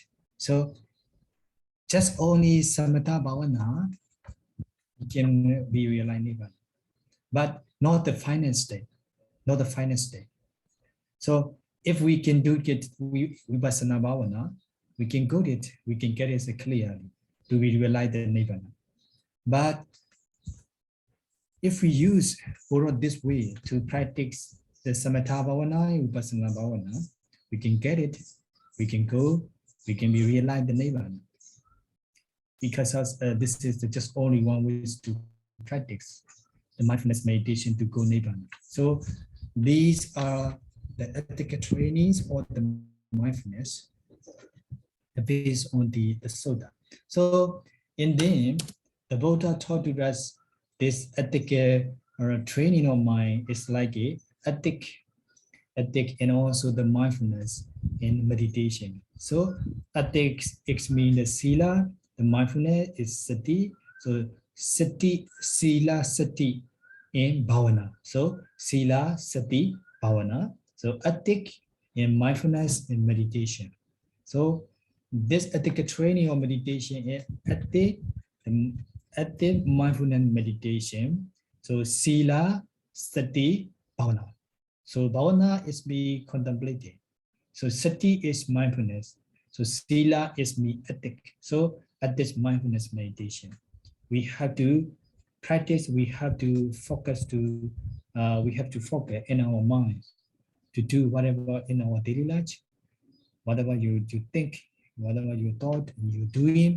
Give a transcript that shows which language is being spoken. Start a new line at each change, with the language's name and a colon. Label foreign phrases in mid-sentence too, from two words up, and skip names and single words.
English: So just only
Pali: samatha bhavana
English: can be realized nirvana, but not the final state, not the final state. So if we can do it
Pali: vipassana bhavana,
English: we can go it, we can get it clearly to realize the nirvana. But if we use this way to practice the
Pali: samatha bhavana, vipassana bhavana,
English: we can get it, we can go, we can be realize the nirvana. Because this is just only one way to practice the mindfulness meditation to go nirvana. So these are the ethical trainings or the mindfulness based on the Sutta. So in them, the Buddha taught to us this ethical training of mind is like a ethic and also the mindfulness in meditation. So ethics means the sila, the mindfulness is sati.
Pali: So sati, sila, sati, and bhavana. So sila, sati, bhavana.
English: So ethic in mindfulness and meditation. So this ethical training or meditation is active mindfulness meditation. So
Pali: sila, sati, bhavana.
English: So bhavana is be contemplated. So sati is mindfulness. So sila is me ethic. So at this mindfulness meditation, we have to practice. We have to focus in our minds to do whatever in our daily life, whatever you think, whatever you thought and you're doing.